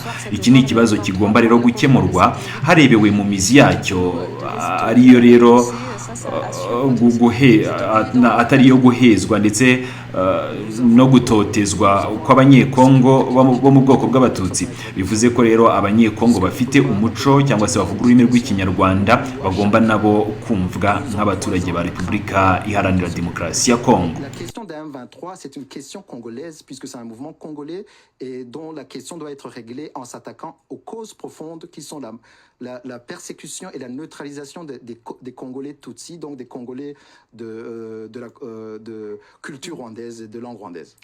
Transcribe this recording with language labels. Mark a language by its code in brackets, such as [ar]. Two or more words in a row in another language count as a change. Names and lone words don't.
[rw] Iki ni ikibazo kigomba rero gukemurwa harebewe mu mizi yacyo, ariyo rero atari yo guhezwa ndetse no gutotezwa kw'abanyekongo bo mu bwoko bw'abatutsi. Bivuze ko rero abanyekongo bafite umuco cyangwa se bavuga ururimi rw'ikinyarwanda bagomba nabo kumvwa nk'abaturage ba Repubulika Iharanira Demokarasi ya Kongo. [fr] La question de M23, c'est une question congolaise puisque c'est un mouvement congolais et dont la question doit être réglée en s'attaquant aux causes profondes qui sont la persécution et la neutralisation des Congolais Tutsis, donc des Congolais de culture rwandaise et de langue rwandaise.